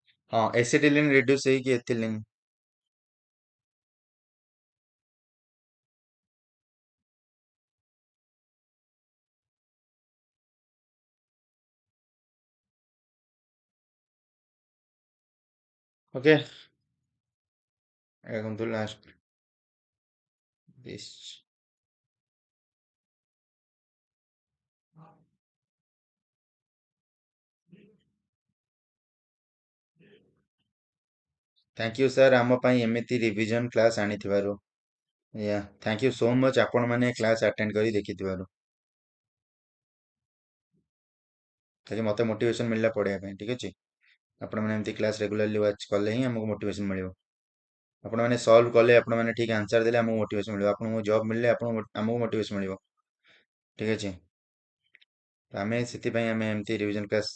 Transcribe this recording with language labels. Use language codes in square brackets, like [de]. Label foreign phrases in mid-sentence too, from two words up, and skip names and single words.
[or] हाँ [en] acetylene reduce [or] ହେଇକି एथिलीन ओके ଦେଖନ୍ତୁ ଲାଷ୍ଟ ଦିସ୍ [en] thank you sir [or] ଆମ ପାଇଁ ଏମିତି [en] revision class [or] ଆଣିଥିବାରୁ या [en] thank you so much [or] ଆପଣ ମାନେ [en] class attend [or] କରି ଦେଖିଥିବାରୁ ତାକି ମତେ ମୋଟିଭେସନ ମିଳିଲା ପଢିବା ପାଇଁ ଠିକ ଅଛି ଆପଣ ମାନେ ଏମିତି କ୍ଲାସ୍ [en] regularly watch [or] କଲେ ହିଁ ଆମକୁ ମୋଟିଭେସନ ମିଳିବ ଆପଣ ମାନେ ସଲ୍ଭ କଲେ ଆପଣ ମାନେ ଠିକ ଆନ୍ସର ଦେଲେ ଆମକୁ ମୋଟିଭେସନ ମିଳିବ ଆପଣଙ୍କୁ ଜବ୍ ମିଳିଲେ ଆପଣଙ୍କୁ ଆମକୁ ମୋଟିଭେସନ ମିଳିବ ଠିକ ଅଛି ତ ଆମେ ସେଥିପାଇଁ ଆମେ ଏମିତି [en] revision class